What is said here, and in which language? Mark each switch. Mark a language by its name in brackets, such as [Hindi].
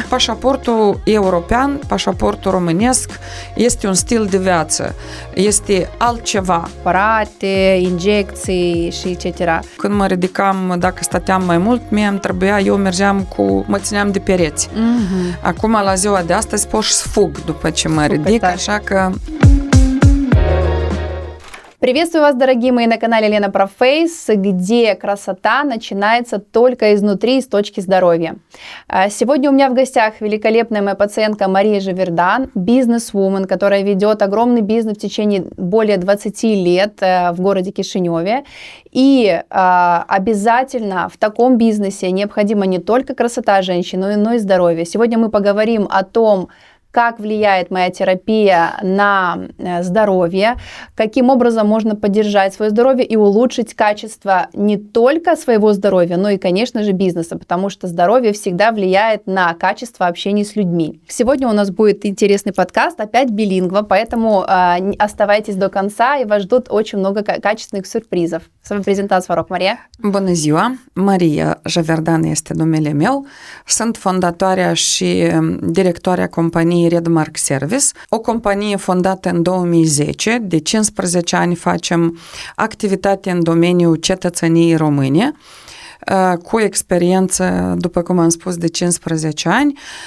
[Romanian] Pașaportul european, pașaportul românesc este un stil de viață, este altceva. Aparate, injecții și etc. Când mă ridicam, dacă stăteam mai mult, mie îmi trebuia, eu mă țineam de pereți. Acum, la ziua de astăzi, pot să fug după ce mă ridic, așa că... [Russian] Приветствую вас, дорогие мои, на канале Лена про Фейс, где красота начинается только изнутри, с точки здоровья. Сегодня у меня в гостях великолепная моя пациентка Мария Живердан, бизнес-вумен, которая ведет огромный бизнес в течение более 20 лет в городе Кишиневе. И обязательно в таком бизнесе необходима не только красота женщины, но и здоровье. Сегодня мы поговорим о том, как влияет моя терапия на здоровье, каким образом можно поддержать свое здоровье и улучшить качество не только своего здоровья, но и, конечно же, бизнеса, потому что здоровье всегда влияет на качество общения с людьми. Сегодня у нас будет интересный подкаст, опять билингва, поэтому оставайтесь до конца, и вас ждут очень много качественных сюрпризов. Самопрезентация, [Romanian] vă rog, [Russian] Maria. [Romanian] Bună ziua! Maria Живердан este numele meu. Sunt fondatoarea și directoarea companiei Redmark Service, o companie fondată în 2010. De 15 ani facem activitate în domeniul cetățeniei române, cu experiență, după cum am spus, de 15 ani.